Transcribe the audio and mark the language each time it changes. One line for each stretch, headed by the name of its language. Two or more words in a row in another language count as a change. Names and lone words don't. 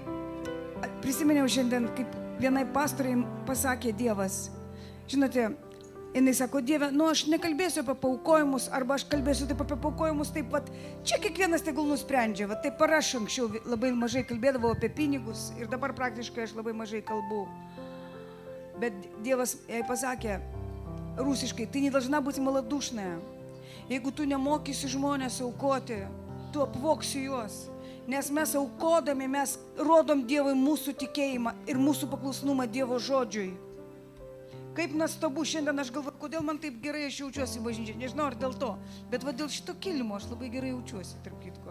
Lithuanian: Ir prisiminiau šiandien, kaip vienai pastoriai pasakė Dievas, žinote, jinai sako, Dieve, aš nekalbėsiu apie paukojimus, arba aš kalbėsiu taip apie paukojimus, taip pat, čia kiekvienas tegul nusprendžia, va taip ar aš anksčiau labai mažai kalbėdavau apie pinigus ir dabar praktiškai aš labai mažai kalbu. Bet Dievas jai pasakė, rusiškai, tai
Russian: не должна быть малодушная.
Lithuanian: Jeigu tu nemokysi žmonės aukoti, tu apvoksi juos. Nes mes aukodami, mes rodom Dievui mūsų tikėjimą ir mūsų paklusnumą Dievo žodžiui. Kaip nuostabu, šiandien aš galvoju, kodėl man taip gerai aš jaučiuosi bažnyčiai. Nežinau, ar dėl to, bet va dėl šito kilimo aš labai gerai jaučiuosi, tarp kitko.